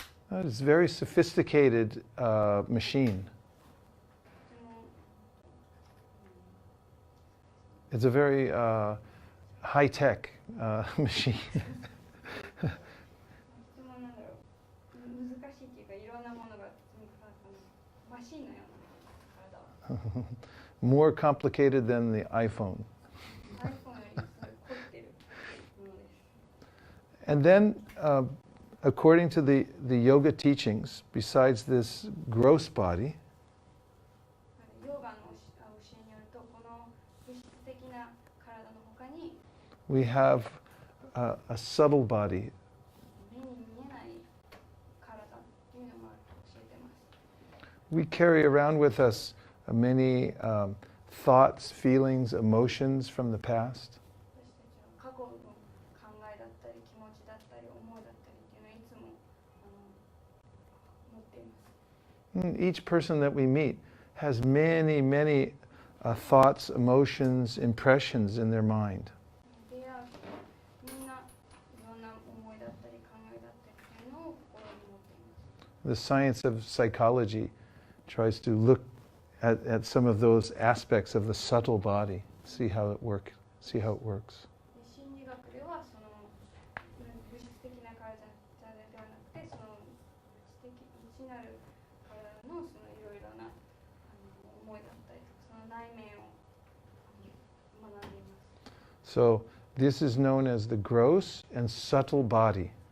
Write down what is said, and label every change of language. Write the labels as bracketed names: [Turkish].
[English] It's a very sophisticated machine. It's a very high-tech machine. [Japanese] とてもなんだろう、難しいっていうか、いろんなものがマシンのような体は。 [English] More complicated than the iPhone. [Japanese] iPhone より凝ってるものです。 [English] And then, according to the yoga teachings, besides this gross body, [Japanese] ヨガの教えによると、この物質的な体の他に、 [English] we have a subtle body. [Japanese] 目に見えない体っていうのも教えてます。 [English] We carry around with us many thoughts, feelings, emotions from the past. [Japanese] 私たちは過去の考えだったり気持ちだったり思いだったりっていうのをいつも持っています。 [English] Each person that we meet has many, many thoughts, emotions, impressions in their mind. [Japanese] 出会う人みんないろんな思いだったり考えだったりっていうのを心に持っています。 [English] The science of psychology tries to look at some of those aspects of the subtle body, see how it works. [Japanese] 心理学ではその物質的な体ではなくて、その内なる体のそのいろいろな思いだったりとか、その内面を学んでいます。 [English] So this is known as the gross and subtle body.